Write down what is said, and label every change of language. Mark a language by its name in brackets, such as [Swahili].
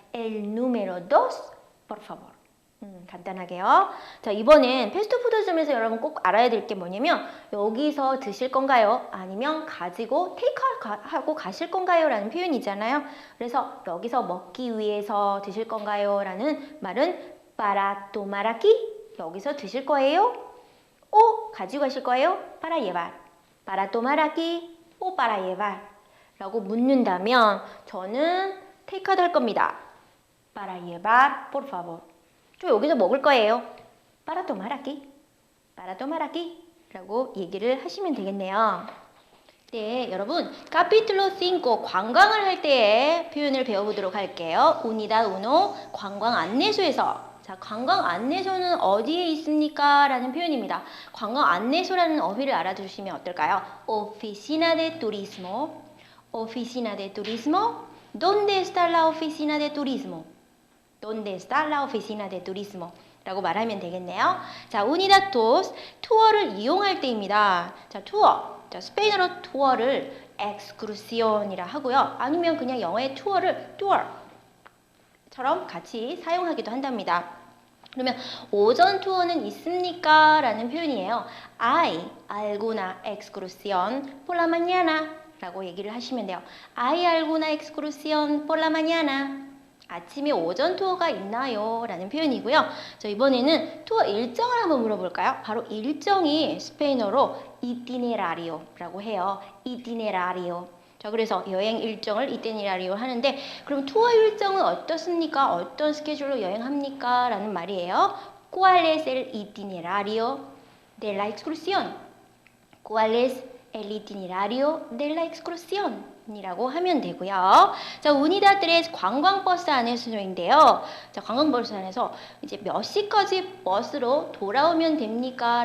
[Spanish] el número 2 por favor. [Korean] 간단하게요. 자, 이번엔 패스트푸드점에서 여러분 꼭 알아야 될 게 뭐냐면 여기서 드실 건가요? 아니면 가지고 테이크아웃하고 가실 건가요? 라는 표현이잖아요. 그래서 여기서 먹기 위해서 드실 건가요? 라는 말은 [Spanish] para tomar aquí. [Korean] 여기서 드실 거예요? 오, 가지고 가실 거예요? [Spanish] para llevar. para tomar aquí o para llevar. [Korean] 라고 묻는다면 저는 테이크아웃 할 겁니다. [Spanish] para llevar, por favor. [Korean] 저 여기서 먹을 거예요. [Spanish] para tomar aquí. para tomar aquí. [Korean] 라고 얘기를 하시면 되겠네요. 네, 여러분 카피툴로 5 관광을 할 때의 표현을 배워보도록 할게요. unidad 1 관광 안내소에서 자, 관광 안내소는 어디에 있습니까? 라는 표현입니다. 관광 안내소라는 어휘를 알아두시면 어떨까요? [Spanish] Oficina de turismo. Oficina de turismo. ¿Dónde está la oficina de turismo? ¿Dónde está la oficina de turismo? [Korean] 라고 말하면 되겠네요. 자, unidad 2 투어를 이용할 때입니다. 자, 투어. 자, 스페인어로 투어를 excursion이라 하고요. 아니면 그냥 영어의 투어를 tour처럼 같이 사용하기도 한답니다. 그러면 오전 투어는 있습니까? 라는 표현이에요. [Spanish] Hay alguna excursión por la mañana [Korean] 라고 얘기를 하시면 돼요. [Spanish] Hay alguna excursión por la mañana. [Korean] 아침에 오전 투어가 있나요? 라는 표현이고요. 자, 이번에는 투어 일정을 한번 물어볼까요? 바로 일정이 스페인어로 itinerario 라고 해요. itinerario. 자, 그래서 여행 일정을 itinerario 하는데 그럼 투어 일정은 어떻습니까? 어떤 스케줄로 여행합니까? 라는 말이에요. [Spanish] ¿Cuál es el itinerario de la excursión? ¿Cuál es el itinerario de la excursión? [Korean] 이라고 하면 되고요. 자, 우니다들의 관광버스 안에서인데요. 자, 관광버스 안에서 이제 몇 시까지 버스로 돌아오면 됩니까?